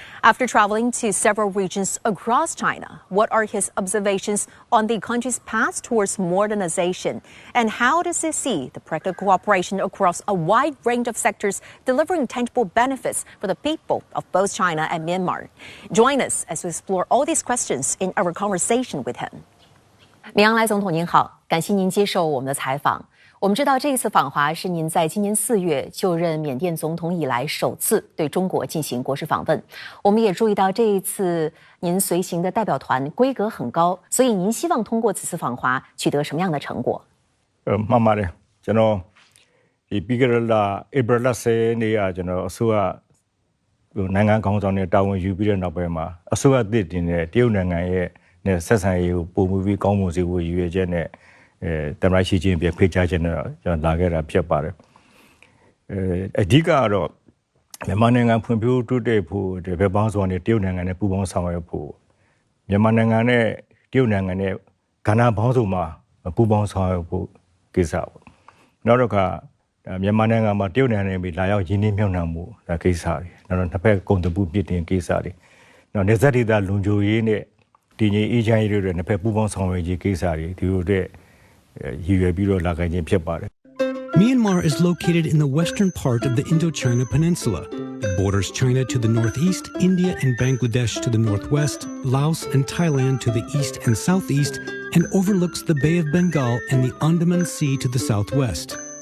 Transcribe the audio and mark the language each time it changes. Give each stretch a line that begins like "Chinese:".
English: After traveling to several regions across China, what are his observations on the country's path towards modernization? And how does he see the practical cooperation across a wide range of sectors delivering tangible benefits for the people of both China and Myanmar? Join us as we explore all these questions in our conversation with him.
Chinese: 明昂莱总统您好，感谢您接受我们的采访。我们知道这一次访华是您在今年4月就任缅甸总统以来首次对中国进行国事访问。我们也注意到这一次您随行的代表团规格很高，所以您希望通过此次访华取得什么样的成果？
Burmese: မှန်ပါတယ်ကျွန်တော်ဒီပြီးခဲ့တဲ့လ April 10နေ့ကကျွန်တော်အစိုးရနိုင်ငံခေါင်းဆောင်တွေတာဝန်ယူပြီးတဲ့နောက်ပိုင်းမှာအစိုးရအသစ်တင်တဲ့တရုတ်နိုင်ငံရဲ့နဲ့ဆက်ဆံရေးကိုပုံမှုပြီးကောင်းမွန်စေဖို့ရည်ရွယ်ချက်နဲ့တမန်ရှိချင်းပြဖိတ်ကြားခြင်းနဲ့ကျွန်တော်လာခဲ့တာဖြစ်ပါတယ် အဓိကကတော့မြန်မာနိုင်ငံဖွံ့ဖြိုးတိုးတက်ဖို့ဒီဘက်ပေါင်းစုံနဲ့တရုတ်နိုင်ငံနဲ့ပူးပေါင်းဆောင်ရွက်ဖို့မြန်မာနိုင်ငံနဲ့တရုတ်နိုင်ငံနဲ့ကဏ္ဍပေါင်းစုံမှာပူးပေါင်းဆောင်ရွက်ဖို့ကိစ္စပေါ့နောက်တော့ကမြန်မာနိုင်ငံမှာတရုတ်နိုင်ငံနဲ့လာရောက်ရင်းနှီးမြှုပ်နှံမှုဒါကိစ္စတွေနောက်တော့တစ်ဖက်ကုန်သွယ်မှုပြည့်တင်ကိစ္စတွေနောက်နေဆက်ဒေသလုံခြုံရေးနဲ့တည်ငြိမ်အေးချမ်းရေးတွေနဲ့ဖက်ပူးပေါင်းဆောင်ရွက်ရေးကိစ္စတွေဒီလိုတဲ့ရည်ရွယ်ပြီးတော့လာခဲ့ခြင်းဖြစ်ပါတယ်
English: Myanmar is located in the western part of the Indochina Peninsula. It borders China to the northeast, India and Bangladesh to the northwest, Laos and Thailand to the east and southeast, and overlooks the Bay of Bengal and the Andaman Sea to the southwest.